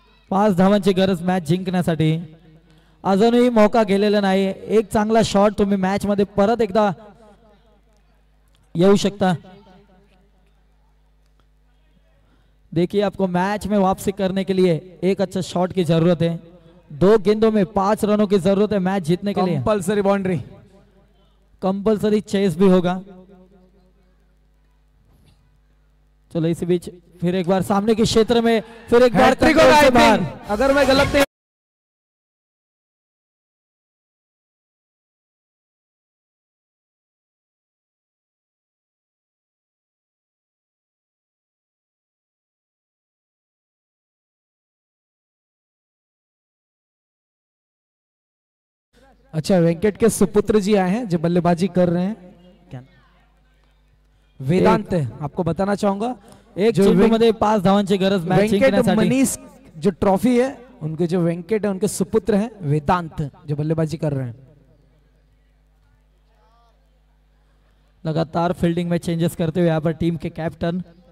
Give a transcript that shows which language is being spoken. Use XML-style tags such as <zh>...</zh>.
<mr>पाच धावांची गरज मॅच जिंकण्यासाठी. अजूनही मौका गेलेला नाही. एक चांगला शॉट तुम्ही मॅच मध्ये परत एकदा येऊ शकता.</mr> <hi>देखिए आपको मैच में वापसी करने के लिए एक अच्छा शॉट की जरूरत है. 2 गेंदों में 5 रनों की जरूरत है मैच जीतने के लिए.</hi> <en>compulsory boundary,</en> <hi>कंपल्सरी चेस भी होगा. चलो इसी बीच फिर एक बार सामने के क्षेत्र में फिर एक बार कंट्रोल से बाहर. अगर मैं गलत नहीं अच्छा, वेंकट के सुपुत्र जी आए हैं जो बल्लेबाजी कर रहे हैं. क्या वेदांत है, आपको बताना चाहूंगा.</hi> <mr>एक चेंडू मध्ये 5 धावांची गरज मॅच वेंकट जिंकण्यासाठी.</mr> <hi>मनीष जो ट्रॉफी है उनके जो वेंकट है उनके सुपुत्र हैं वेदांत जो बल्लेबाजी कर रहे हैं. लगातार फील्डिंग में चेंजेस करते हुए यहाँ पर टीम के कैप्टन.</hi>